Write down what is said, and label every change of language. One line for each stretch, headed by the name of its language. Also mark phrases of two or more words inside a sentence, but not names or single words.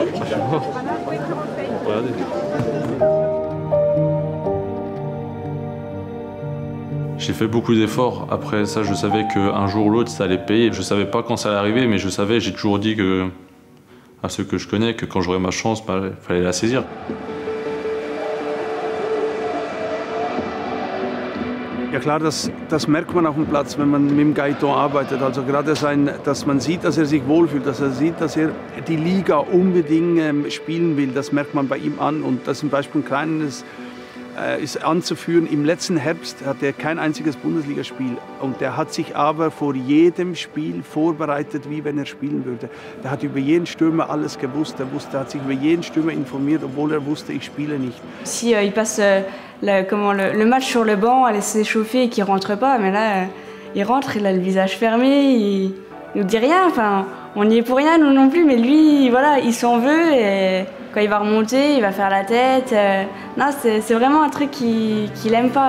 French: Je sais pas. Regardez. J'ai fait beaucoup d'efforts. Après ça, je savais qu'un jour ou l'autre, ça allait payer. Je savais pas quand ça allait arriver, mais je savais, j'ai toujours dit à ceux que je connais que quand j'aurais ma chance, il fallait la saisir.
German: Ja klar, das merkt man auf dem Platz, wenn man mit dem Gaëtan arbeitet. Also gerade dass man sieht, dass er sich wohlfühlt, dass er sieht, dass er die Liga unbedingt spielen will. Das merkt man bei ihm an. Und das zum Beispiel ein kleines ist anzuführen. Im letzten Herbst hat er kein einziges Bundesligaspiel und der hat sich aber vor jedem Spiel vorbereitet, wie wenn er spielen würde. Der hat über jeden Stürmer alles gewusst. Er hat sich über jeden Stürmer informiert, obwohl er wusste, ich spiele nicht.
French: Si il passe le match sur le banc à laisser s'échauffer et qu'il rentre pas, mais là il rentre, il a le visage fermé, il nous dit rien. Enfin, on n'y est pour rien nous non plus, mais lui, voilà, il s'en veut et quand il va remonter, il va faire la tête. Non, c'est vraiment un truc qu'il aime pas.